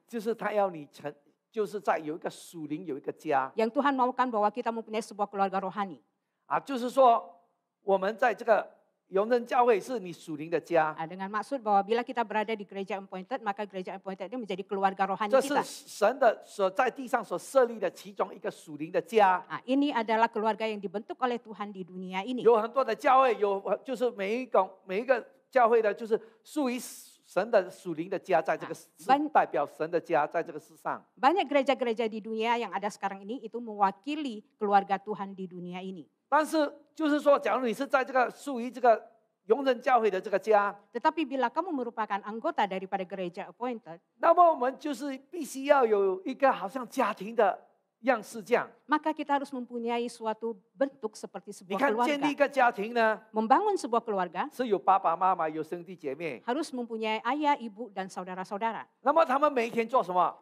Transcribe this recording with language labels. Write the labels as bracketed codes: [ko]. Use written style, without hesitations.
[zh] 就是他要你成，就是在有一个属灵有一个家 [id] yang Tuhan maukan bahwa kita mempunyai sebuah keluarga rohani. [zh] 啊，就是说我们在这个永仁教会是你属灵的家， [id] Dengan maksud bahwa bila kita berada di gereja appointed, maka gereja appointed ini menjadi keluarga rohani [zh] 这是 [id] kita. [zh] 神的所在地上所设立的其中一个属灵的家。 [id] Ini adalah keluarga yang dibentuk oleh Tuhan di dunia ini. [zh] 有很多的教会，有就是每一个教会的，就是属于神的属灵的家，在这个世代表神的家，在这个世上。 [id] Banyak gereja-gereja di dunia yang ada sekarang ini itu mewakili keluarga Tuhan di dunia ini. [zh] 但是就是说，假如你是在这个属于这个永仁教会的这个家， [id] Tetapi bila kamu merupakan anggota daripada gereja appointed, [zh] 那么我们就是必须要有一个好像家庭的样式这样。 [id] maka kita harus mempunyai suatu bentuk seperti [zh] 你 [id] sebuah [zh] 看，建立一 [id] keluarga. [zh] 个家庭呢， [id] Membangun sebuah keluarga [zh] 是有爸爸妈妈，有兄弟姐妹。 [id] harus mempunyai ayah, ibu, dan saudara-saudara. [zh] 那么他们每一天做什么？